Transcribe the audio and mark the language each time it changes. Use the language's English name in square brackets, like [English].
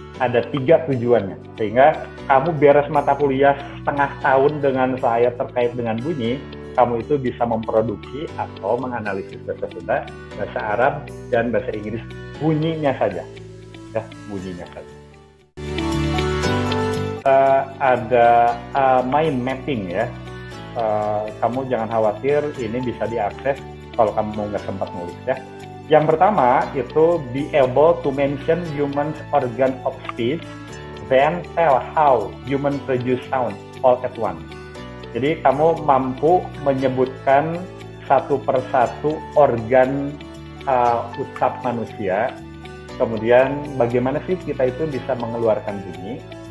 [Indonesian] Ada 3 tujuannya, sehingga kamu beres mata kuliah setengah tahun dengan saya terkait dengan bunyi, kamu itu bisa memproduksi atau menganalisis bahasa Sunda, bahasa Arab, dan bahasa Inggris bunyinya saja. Ya, bunyinya saja. Ada mind mapping ya. Kamu jangan khawatir, ini bisa diakses kalau kamu nggak sempat nulis ya. [English] Yang pertama itu be able to mention human organ of speech, then tell how human produce sound all at once. [Indonesian] Jadi kamu mampu menyebutkan satu persatu organ ucap manusia, kemudian bagaimana sih kita itu bisa mengeluarkan bunyi.